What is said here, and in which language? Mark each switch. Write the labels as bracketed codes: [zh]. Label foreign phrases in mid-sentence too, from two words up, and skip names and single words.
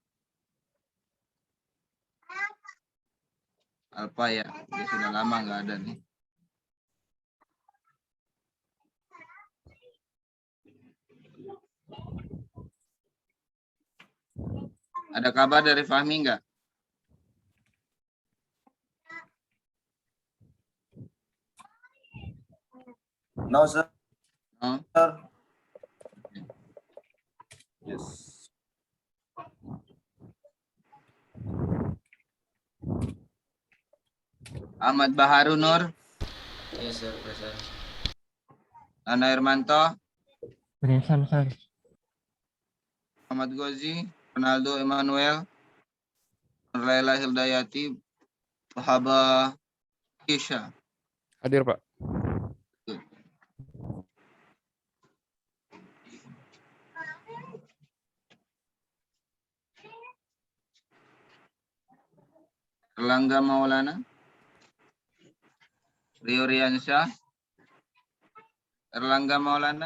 [id] Alpa ya, dia sudah lama nggak ada nih. Ada kabar dari Fahmi nggak? [en] No, sir. No? Yes. [id] Ahmad Baharu Nur. [en] Yes, sir, present. [id] Nana Irmanto. [en] Present, sir. [id] Muhammad Gozi. Ronaldo Emmanuel. Laila Hildayati. Wahaba Kisha. Hadir, Pak. Erlangga Maulana. Rio Riansyah. Erlangga Maulana.